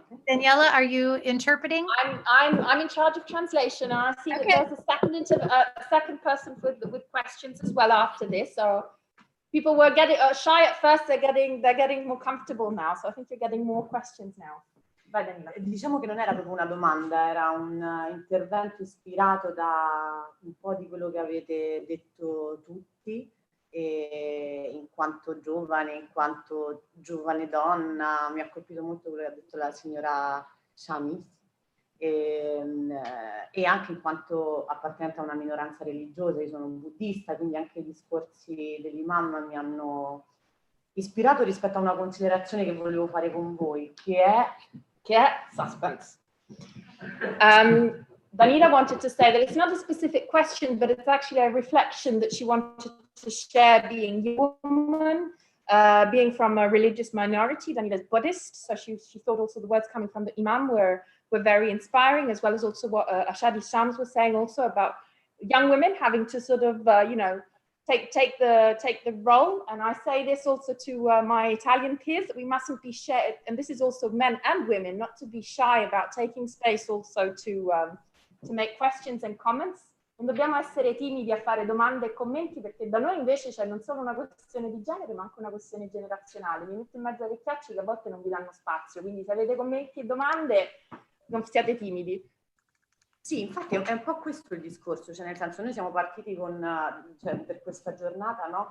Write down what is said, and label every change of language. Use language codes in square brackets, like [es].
[en] Daniela, are you interpreting? I'm in charge of translation. I see that there's a second person with questions as well after this. So people were getting shy at first. They're getting more comfortable now. So I think you're getting more questions now. [it] Vai, Daniela. Diciamo che non era proprio una domanda, era un intervento ispirato da un po' di quello che avete detto tutti. E in quanto giovane donna, mi ha colpito molto quello che ha detto la signora Shams, e anche in quanto appartenente a una minoranza religiosa. Io sono buddista, quindi anche i discorsi dell'Imam mi hanno ispirato rispetto a una considerazione che volevo fare con voi, che è suspense. [en] Danila wanted to say that it's not a specific question, but it's actually a reflection that she wanted to share, being a woman, being from a religious minority. Danila's Buddhist, so she thought also the words coming from the Imam were very inspiring, as well as also what Asadi Shams was saying also about young women having to sort of, take the role. And I say this also to my Italian peers, that we mustn't be shy, and this is also men and women, not to be shy about taking space also to make questions and comments. [it] Non dobbiamo essere timidi a fare domande e commenti, perché da noi invece c'è non solo una questione di genere, ma anche una questione generazionale. Mi metto in mezzo ai vecchiacci che a volte non vi danno spazio, quindi se avete commenti e domande non siate timidi. Sì, infatti è un po' questo il discorso, cioè nel senso, noi siamo partiti con, per questa giornata, no?